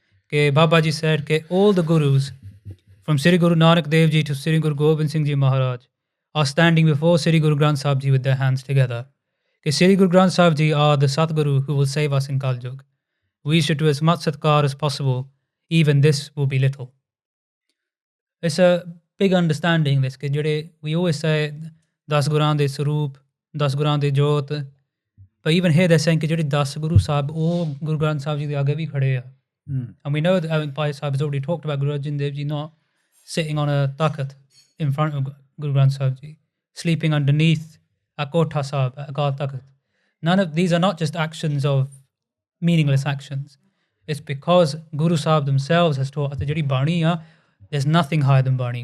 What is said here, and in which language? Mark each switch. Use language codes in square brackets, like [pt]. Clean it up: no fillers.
[en] ਕਿ Baba Ji said ਕਿ all the Gurus, from Sri Guru Nanak Dev Ji to Sri Guru Gobind Singh Ji Maharaj, are standing before Sri Guru Granth Sahib Ji with their hands together. कि Sri Guru Granth Sahib Ji are the Satguru who will save us in Kal Yug. We should do as much satkar as possible, even this will be little. It's a big understanding this, [pa] ਕਿ ਜਿਹੜੇ [en] we always say [pa] 10 ਗੁਰਾਂ ਦੇ ਸਰੂਪ, 10 ਗੁਰਾਂ ਦੇ ਜੋਤ, [en] but even here they're saying [pa] ਕਿ ਜਿਹੜੇ 10 ਗੁਰੂ ਸਾਹਿਬ ਉਹ ਗੁਰੂ ਗ੍ਰੰਥ ਸਾਹਿਬ ਜੀ ਦੇ ਅੱਗੇ ਵੀ ਖੜੇ ਆ. [en] And we know that Bhai Sahib has already talked about Guru Arjan Dev Ji not sitting on a takat in front of Guru Granth Sahib Ji, sleeping underneath a Kotha Sahib, a Akal Takat. None of these are not just actions of meaningless actions. It's because Guru Sahib themselves has taught that [pa] ਜਿਹੜੀ ਬਾਣੀ ਆ, [en] there's nothing higher than bani.